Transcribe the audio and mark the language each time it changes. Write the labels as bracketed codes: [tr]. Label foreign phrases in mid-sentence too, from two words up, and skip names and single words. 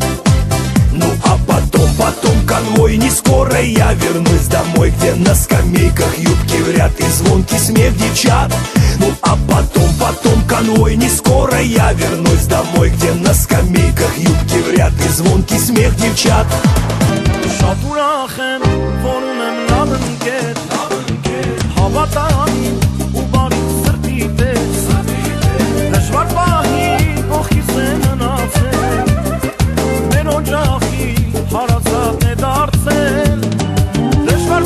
[ru] Ну а потом конвой, не скоро я вернусь домой, где на скамейках юбки в ряд и звонкий смех девчат. Ну а потом конвой, не скоро я вернусь домой, где на скамейках юбки в ряд и звонкий смех девчат. [hy] Շատ ուրախ եմ, որ ունեմ լավ ընկեր, հավատալի ու բարի սրտի պես, դժվար պահի կողքիս է մնացել, մեր օջախի հարազատն է դարձել, դժվար